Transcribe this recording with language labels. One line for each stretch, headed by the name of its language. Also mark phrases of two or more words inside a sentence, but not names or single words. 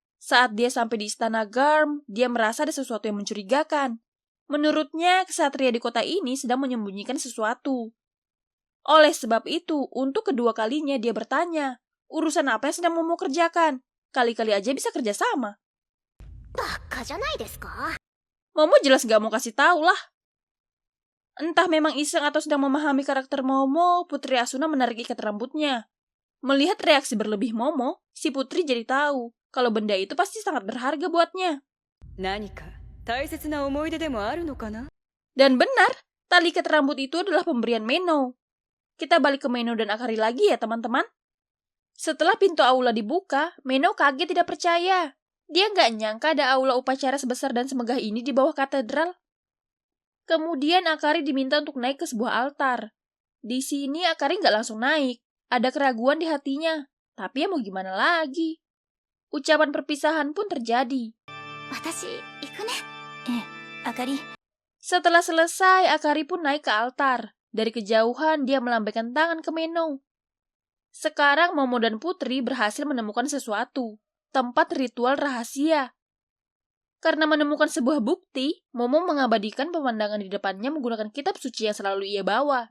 Indonesian: Saat dia sampai di istana Garm, dia merasa ada sesuatu yang mencurigakan. Menurutnya, kesatria di kota ini sedang menyembunyikan sesuatu. Oleh sebab itu, untuk kedua kalinya dia bertanya, urusan apa yang sedang Momo kerjakan? Kali-kali aja bisa kerjasama.
Japanese: バカじゃないですか。
Indonesian: Momo jelas gak mau kasih tahu lah. Entah memang iseng atau sedang memahami karakter Momo, Putri Asuna menarik ikat rambutnya. Melihat reaksi berlebih Momo, si Putri jadi tahu kalau benda itu pasti sangat berharga buatnya.
Japanese: 何か大切な思い出でもあるのかな?
Indonesian: Dan benar, tali ikat rambut itu adalah pemberian Meno. Kita balik ke Meno dan Akari lagi ya teman-teman. Setelah pintu aula dibuka, Meno kaget tidak percaya. Dia nggak nyangka ada aula upacara sebesar dan semegah ini di bawah katedral. Kemudian Akari diminta untuk naik ke sebuah altar. Di sini Akari nggak langsung naik. Ada keraguan di hatinya. Tapi ya mau gimana lagi? Ucapan perpisahan pun terjadi.
Japanese: 私、行くね。あかり。
Indonesian: Setelah selesai, Akari pun naik ke altar. Dari kejauhan, dia melambaikan tangan ke Meno. Sekarang Momo dan Putri berhasil menemukan sesuatu, tempat ritual rahasia. Karena menemukan sebuah bukti, Momo mengabadikan pemandangan di depannya menggunakan kitab suci yang selalu ia bawa.